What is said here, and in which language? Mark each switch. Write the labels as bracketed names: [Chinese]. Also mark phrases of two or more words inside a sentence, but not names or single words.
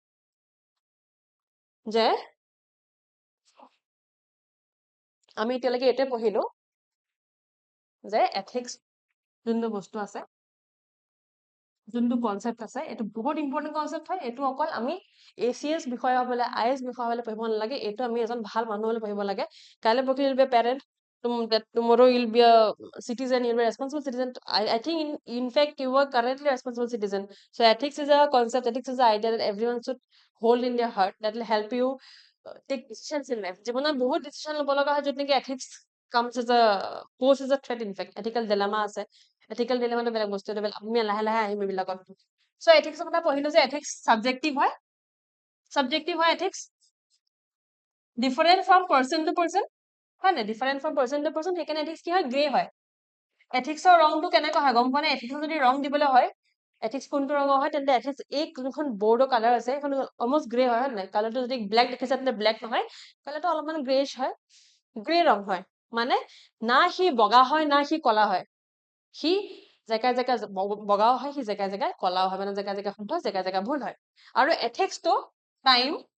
[Assamese] যে আমি এতিয়ালৈকে এইটোৱে পঢ়িলো যে এথিক্স যোনটো বস্তু আছে যোনটো কনচেপ্ট আছে এইটো বহুত ইম্পৰ্টেণ্ট কনচেপ্ট হয় এইটো অকল আমি ACS বিষয় হ'বলৈ IS বিষয় হ'বলৈ পঢ়িব নালাগে এইটো আমি এজন ভাল মানুহ হ'লে পঢ়িব লাগে কাইলৈ পৰহি [English] 'll be parent tomorrow you'll be a citizen you'll be a responsible citizen I think in fact you are currently a responsible citizen so ethics is a concept ethics is an idea that everyone should hold in their heart that will help you take decisions in life [Assamese] জীৱনত বহুত ডিসিশন ল'ব লগা হয় য'ত নেকি [English] ethics comes as a pose as a threat in fact ethical dilemma [Assamese] আছে [English] ethical dilemma [Assamese] বেলেগ বস্তু আমি লাহে লাহে আহিম এইবিলাকত সো এথিক্সৰ কথা পঢ়িলো যে [English] ethics subjective [Assamese] হয় [English] ethics different from person to person [Assamese] হয় নে [English] different from person to person [Assamese] সেইকাৰণে এথিক্স কি হয় গ্ৰে হয় এথিক্সৰ ৰংটো কেনেকুৱা হয় গম পোৱা নে এথিক্সৰ যদি ৰং দিবলৈ হয় এথিক্স কোনটো ৰঙৰ হয় তেন্তে এথিক্স এই যোনখন [English] board colour [Assamese] আছে সেইখন [English] almost grey [Assamese] হয় নাই কালাৰটো যদি ব্লেক দেখিছে তেন্তে ব্লেক নহয় কালাৰটো অলপমান গ্ৰেইছ হয় গ্ৰে ৰং হয় মানে না সি বগা হয় না সি কলা হয় সি জেগাই জেগাই বগাও হয় সি জেগাই জেগাই কলাও হয় মানে জেগাই জেগাই শুদ্ধ জেগাই জেগাই ভুল হয় আৰু এথিক্সটো টাইম